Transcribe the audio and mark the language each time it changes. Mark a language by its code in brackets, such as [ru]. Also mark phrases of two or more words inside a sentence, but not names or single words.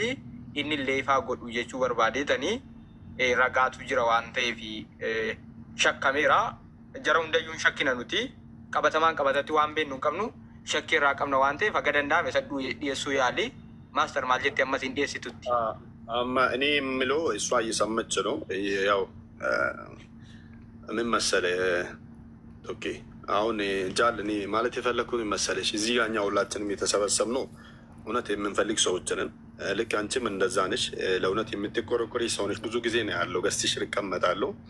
[om] Inni illee ifaa godhu jechuu barbaadeetanii ragaatu jira waan ta'eef shakkameera. Jara hundayyuun shakkina nuti qabatatti waan beeknu hin qabnu shakkii irraa qabna waan ta'eef akka danda'ame saduu dhiyeessuu yaali. Maaster maal jettee ammas hin dhiyeessitutti? [am] Amma እኔ የምለው እሷ እየሰማች ነው ያው ምን መሰለህ ኦኬ አሁን ጃል እኔ ማለት የፈለኩት መሰለሽ እዚህ ጋር እኛ ሁላችንም የተሰበሰብነው እውነት የምንፈልግ ሰዎች ነን። ልክ አንቺም እንደዛ ነሽ ለእውነት የምትቆረቆሪ ሰው ነሽ። ብዙ ጊዜ ነው ያለው ገዝተሽ እቀመጣለሁ።